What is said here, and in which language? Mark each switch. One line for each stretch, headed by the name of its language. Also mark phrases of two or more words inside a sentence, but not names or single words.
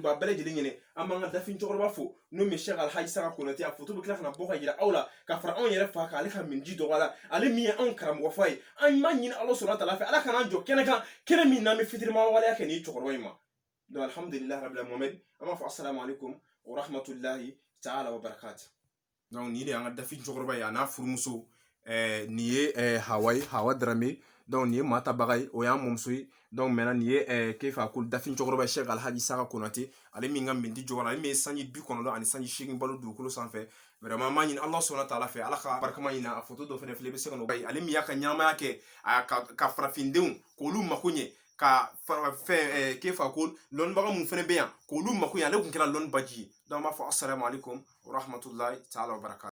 Bambara: b'a bɛɛ lajɛlen ɲɛnɛ an b'an ka dafin cɛkɔrɔba fo n'o min Cheikh Alhaji Saka Konate a foto bɛ tila kana bɔ ka yira aw la ka fara anw yɛrɛ fa kan ale ka min ji dɔgɔ la ale min ye anw karamɔgɔ fa ye an m'a ɲini Ala
Arabic: سبحانه وتعالى
Bambara: fɛ Ala kana an jɔ kɛnɛ kan kɛnɛ min n'an bɛ fitirima waleya kɛ nin cɛkɔrɔba in ma donc
Arabic: الحمد لله رب العالمين
Bambara: an b'a fɔ
Arabic: السلام عليكم ورحمة الله تعالى وبركاته
Bambara: donc nin de y'an ka dafin cɛkɔrɔba ye a n'a furumuso nin ye Hawa Darame donc nin ye maa tabaga ye o y'an mɔmuso ye
French: donc maintenant
Bambara: nin ye k'e ko dafin cɛkɔrɔba ye Cheikh Alhaji Saka Konate ale min ka mindi jɔra ale min ye sanji 90 ani sanji 80 balo dugukolo sanfɛ vraiment an b'a ɲini
Arabic: الله سبحانه وتعالى
Bambara: fɛ Ala ka barikama ɲini a photo dɔ fɛnɛ filɛ i bɛ se ka n'o ale min y'a ka ɲɛnamaya kɛ ka farafindenw k'olu mako ɲɛ ka fɛn k'e ko lɔnnibaga mun fɛnɛ bɛ yan k'olu mako ɲɛ ale tun kɛra lɔnnibaji ye donc an b'a fɔ
Arabic: السلام عليكم ورحمة الله تعالى وبركاته